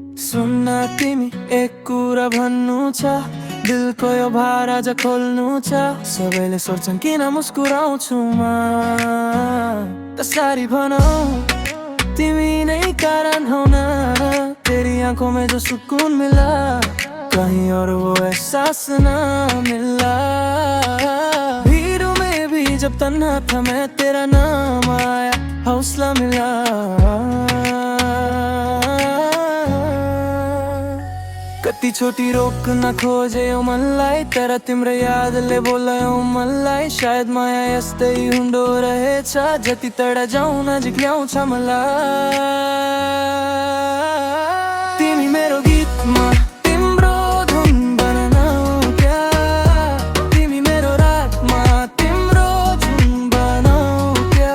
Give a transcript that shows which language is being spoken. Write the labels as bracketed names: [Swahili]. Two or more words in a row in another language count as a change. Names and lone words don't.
[Nepali] सुन्न तिमी एक कुरा भन्नु छ, दिलको यो भार आज खोल्नु छ। सबैले सोध्छन् किन मुस्कुराउँछु म, कसरी भनौ तिमी नै कारण हौ न। [Hindi] तेरी आंखों में जो सुकून मिला, कहीं और वो एहसास ना मिला। भीड़ में भी जब तन्हा था मैं, तेरा नाम आया हौसला मिला। [Nepali] कति छोटी रोक न खोजे यो मनलाई, तर तिम्रो यादले बोलायो मनलाई। सायद माया यस्तै हुँदो रहेछ, जति टाढा जाउँ नजिक ल्याउँछ मलाई। तिमी मेरो गीतमा तिम्रो धुन बनाऊ क्या, तिमी मेरो रातमा तिम्रो धुन बनाऊ क्या।